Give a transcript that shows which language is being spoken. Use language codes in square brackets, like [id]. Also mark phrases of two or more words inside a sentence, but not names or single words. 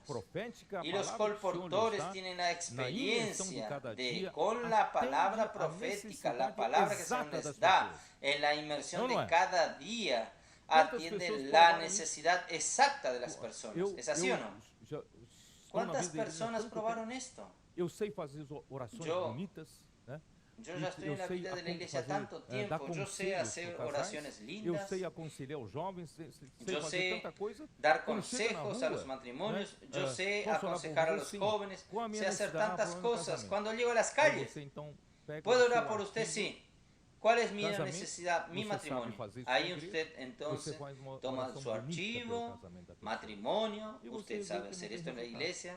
[es] Y los colportores tienen la experiencia de con la palabra profética, la palabra que se les da en la inmersión de cada día, atiende la necesidad exacta de las personas. ¿Es así o no? ¿Cuántas personas probaron esto? [pt] Eu sei fazer orações bonitas, né? [es] Yo ya estoy en la vida de la iglesia tanto tiempo, yo sé hacer oraciones lindas, [pt] eu sei aconselhar os jovens, sei [es] yo [pt] fazer [es] sé [pt] tanta coisa. [es] dar consejos a los matrimonios, yo sé aconsejar a los jóvenes, sé hacer tantas cosas. Cuando llego a las calles, ¿puedo orar por usted? Sí. ¿Cuál es mi necesidad? Mi matrimonio. Ahí usted entonces toma su archivo, matrimonio, usted sabe hacer esto en la iglesia.